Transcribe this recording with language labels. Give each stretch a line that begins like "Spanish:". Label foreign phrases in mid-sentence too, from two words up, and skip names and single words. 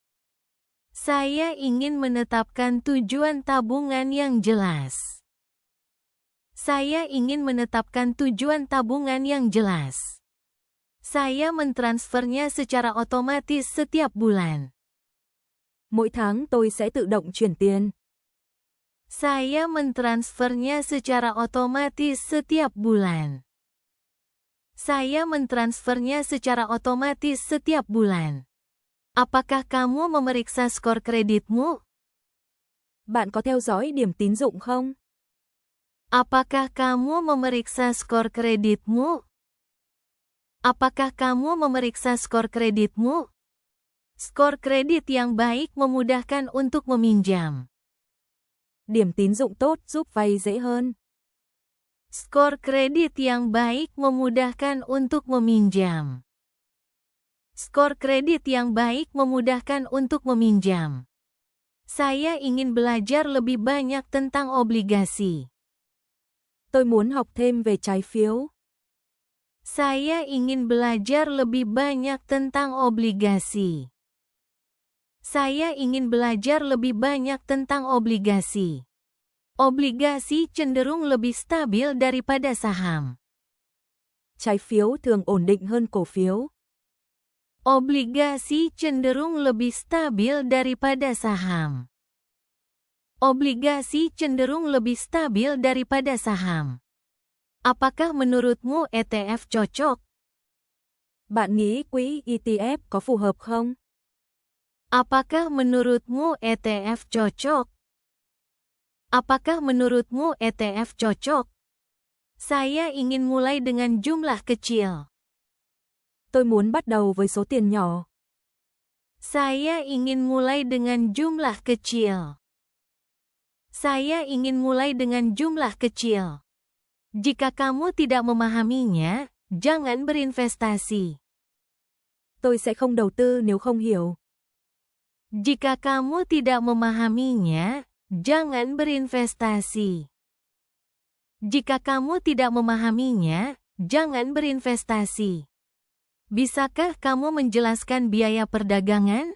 Indonesian: Saya ingin menetapkan tujuan tabungan yang jelas. Saya ingin menetapkan tujuan tabungan yang jelas. Saya mentransfernya secara otomatis setiap bulan.
Vietnamese: Mỗi tháng tôi sẽ tự động chuyển tiền.
Indonesian: Saya mentransfernya secara otomatis setiap bulan. Saya mentransfernya secara otomatis setiap bulan. Apakah kamu memeriksa skor kreditmu?
Vietnamese: Bạn có theo dõi điểm tín dụng không?
Indonesian: Apakah kamu memeriksa skor kreditmu? Apakah kamu memeriksa skor kreditmu? Skor kredit yang baik memudahkan untuk meminjam.
Vietnamese: Điểm tín dụng tốt giúp vay dễ hơn.
Indonesian: Skor kredit yang baik memudahkan untuk meminjam. Skor kredit yang baik memudahkan untuk meminjam. Saya ingin belajar lebih banyak tentang obligasi.
Vietnamese: Tôi muốn học thêm về trái phiếu.
Indonesian: Saya ingin belajar lebih banyak tentang obligasi. Saya ingin belajar lebih banyak tentang obligasi. Obligasi cenderung lebih stabil daripada saham.
Vietnamese: Trái phiếu thường ổn định hơn cổ phiếu.
Indonesian: Obligasi cenderung lebih stabil daripada saham. Obligasi cenderung lebih stabil daripada saham. Apakah menurutmu ETF cocok?
Vietnamese: Bạn nghĩ quỹ ETF có phù hợp không?
Indonesian: Apakah menurutmu ETF cocok? Apakah menurutmu ETF cocok? Saya ingin mulai dengan jumlah kecil.
Vietnamese: Tôi muốn bắt đầu với số tiền nhỏ.
Indonesian: Saya ingin mulai dengan jumlah kecil. Saya ingin mulai dengan jumlah kecil. Jika kamu tidak memahaminya, jangan berinvestasi.
Vietnamese: Tôi sẽ không đầu tư nếu không hiểu.
Indonesian: Jika kamu tidak memahaminya, jangan berinvestasi. Jika kamu tidak memahaminya, jangan berinvestasi. Bisakah kamu menjelaskan biaya perdagangan?